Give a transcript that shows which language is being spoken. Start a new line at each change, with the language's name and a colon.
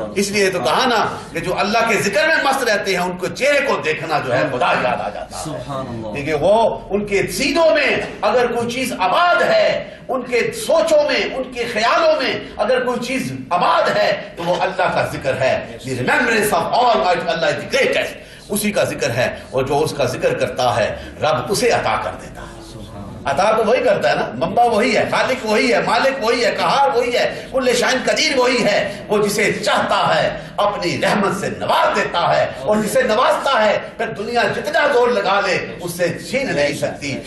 Urdu: اس لیے تو کہا نا کہ جو اللہ کے ذکر میں مست رہتے ہیں ان کو چہرے کو دیکھنا جو ہے خدا یاد آ جاتا ہے. دیکھیں وہ ان کے سینوں میں اگر کوئی چیز آباد ہے, ان کے سوچوں میں, ان کے خیالوں میں اگر کوئی چیز آباد ہے تو وہ اللہ کا ذکر ہے.
English: The remembrance of Almighty Allah is the greatest.
Urdu: اسی کا ذکر ہے, اور جو اس کا ذکر کرتا ہے رب اسے عطا کر دیتا ہے. عطا تو وہی کرتا ہے نا, منبع وہی ہے, خالق وہی ہے, مالک وہی ہے, قہار وہی ہے, کل شاہن قدیر وہی ہے. وہ جسے چاہتا ہے اپنی رحمت سے نواز دیتا ہے, اور جسے نوازتا ہے پھر دنیا جتنا زور لگا لے اس سے چھین نہیں سکتی.